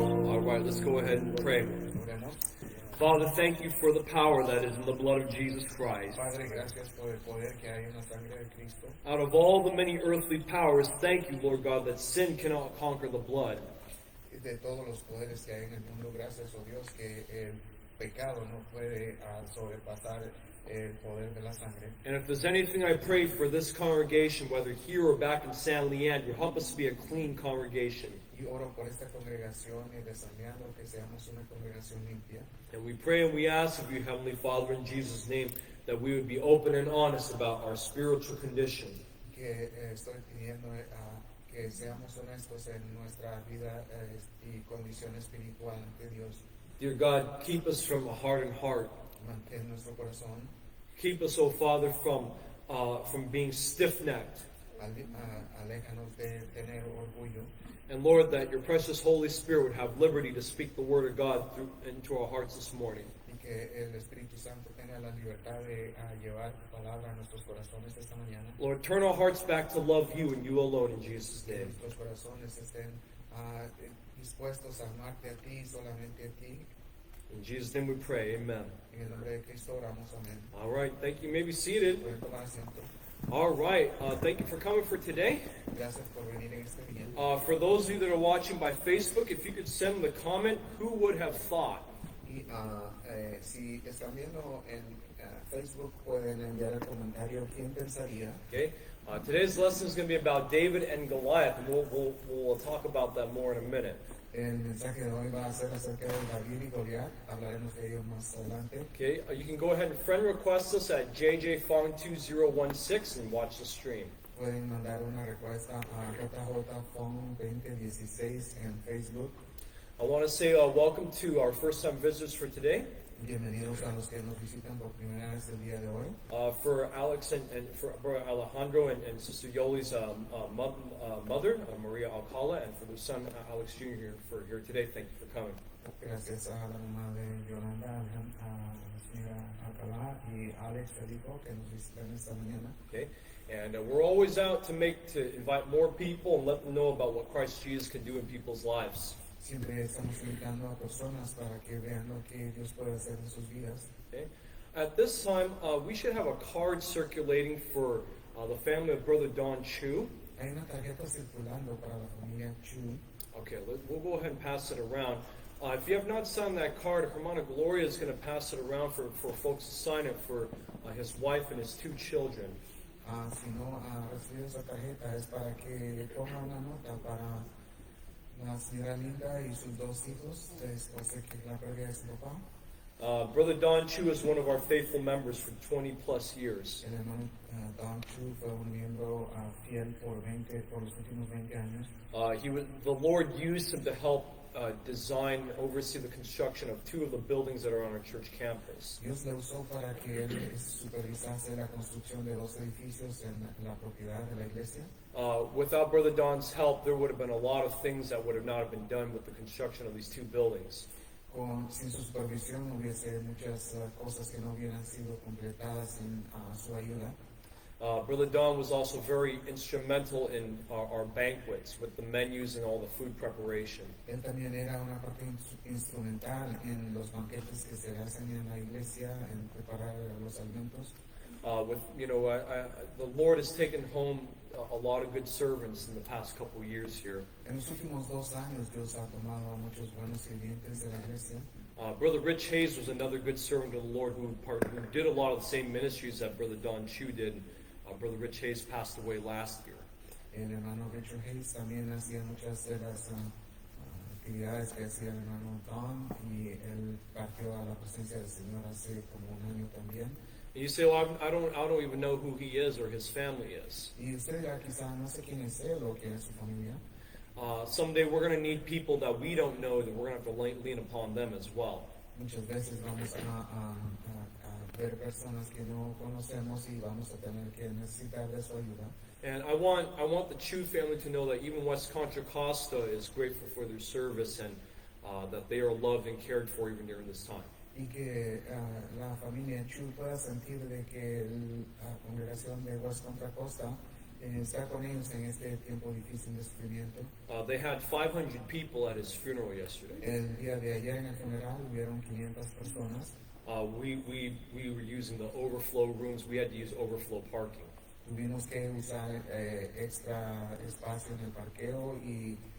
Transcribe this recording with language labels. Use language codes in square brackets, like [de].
[en] All right, let's go ahead and pray. Father, thank you for the power that is in the blood of Jesus Christ. [es] Padre, gracias por el poder que hay en la sangre de Cristo. [en] Out of all the many earthly powers, thank you, Lord God, that sin cannot conquer the blood. [es] de todos los poderes que hay en el mundo. Gracias, oh Dios, que el pecado no puede sobrepasar el poder de la sangre. [en] And if there's anything I pray for this congregation, whether here or back in San Leandro, you help us to be a clean congregation. [es] Y oro por esta congregación y de San Leandro, que seamos una congregación limpia. [en] And we pray and we ask of you, Heavenly Father, in Jesus' name, that we would be open and honest about our spiritual condition. [es] Que estoy pidiendo que seamos honestos en nuestra vida y condición espiritual ante Dios. [en] Dear God, keep us from a hardened heart. [es] Mantén nuestro corazón. [en] Keep us, O Father, from being stiff-necked. [es] Aléjanos de tener orgullo. [en] And Lord, that your precious Holy Spirit would have liberty to speak the word of God into our hearts this morning. [es] Y que el Espíritu Santo tenga la libertad de llevar tu palabra a nuestros corazones esta mañana. [en] Lord, turn our hearts back to love you and you alone in Jesus' [es] Que [en] name. [es] nuestros corazones estén dispuestos a amarte a ti, solamente a ti. [en] In Jesus' name we pray, amen. [es] En el nombre de Cristo oramos, amén. [en] All right, thank you. You may be seated. [es] Pueden tomar asiento. [en] All right, thank you for coming for today. [es] Gracias por venir en este día. [en] For those of you that are watching by Facebook, if you could send the comment, who would have thought? [es] Y si están viendo en Facebook, pueden enviar el comentario. ¿Quién pensaría? [en] Okay, today's lesson is going to be about David and Goliath, and we'll talk about that more in a minute. [es] El mensaje de hoy va a ser acerca de David y Goliat. Hablaremos de ellos más adelante. [en] Okay, you can go ahead and friend request us at JJFong2016 and watch the stream. [es] Pueden mandar una respuesta a JJFong2016 en Facebook. [en] I want to say welcome to our first-time visitors for today. [es] Bienvenidos a los que nos visitan por primera vez el día de hoy. [en] For Alex and for Brother Alejandro and Sister Yoli's mother, Maria Alcala, and for their son, Alex Jr. for here today. Thank you for coming. [es] Gracias a la mamá de Yolanda, a la señora Alcalá y Alex Felipo que nos visitan esta mañana. [en] Okay, and we're always out to invite more people and let them know about what Christ Jesus can do in people's lives. [es] Siempre estamos invitando a personas para que vean lo que Dios puede hacer en sus vidas. [en] Okay, at this time, we should have a card circulating for the family of Brother Don Chu. [es] Hay una tarjeta circulando para la familia Chu. [en] Okay, we'll go ahead and pass it around. If you have not signed that card, Hermana Gloria is going to pass it around for folks to sign it for his wife and his 2 children. [es] Si no ha recibido esa tarjeta es para que le ponga una nota para la señora Linda y sus 2 hijos, después de que la pérdida de su papá. [en] Brother Don Chu is one of our faithful members for 20 plus years. [es] El hermano Don Chu fue un miembro fiel por los últimos 20 años. [en] The Lord used him to help design and oversee the construction of 2 of the buildings that are on our church campus. [es] Dios le usó para que él supervisase la construcción de 2 edificios en la propiedad de la iglesia. [en] Without Brother Don's help, there would have been a lot of things that would have not have been done with the construction of these 2 buildings. [es] Sin su supervisión hubiese muchas cosas que no hubieran sido completadas sin su ayuda. [en] Brother Don was also very instrumental in our banquets with the menus and all the food preparation. [es] Él también era una parte instrumental en los banquetes que se hacen en la iglesia, en preparar los alimentos. [en] The Lord has taken home a lot of good servants in the past couple of years here. [es] En los últimos 2 años Dios ha tomado a muchos buenos sirvientes de la iglesia. [en] Brother Rich Hayes was another good servant of the Lord who did a lot of the same ministries that Brother Don Chu did. Brother Rich Hayes passed away last year. [es] El hermano Richard Hayes también hacía muchas de las actividades que hacía el hermano Don y él partió a la presencia del Señor hace como un año también. [en] And you say, well, I don't even know who he is or his family is. [es] Y usted ya quizá no sé quién es él o quién es su familia. [en] Someday we're going to need people that we don't know that we're going to have to lean upon them as well. [es] Muchas veces vamos a ver personas que no conocemos y vamos a tener que necesitar de su ayuda. [en] And I want the Chu family to know that even West Contra Costa is grateful for their service and that they are loved and cared for even during this time. [es] Y que la familia Chu pueda sentir de que la congregación de West Contra Costa está con ellos en este tiempo difícil de sufrimiento. [en] They had 500 people at his funeral yesterday. [es] El día de ayer en el funeral hubieron 500 personas. [en] We were using the overflow rooms. We had to use overflow parking. [es] Tuvimos que usar extra espacio en el parqueo y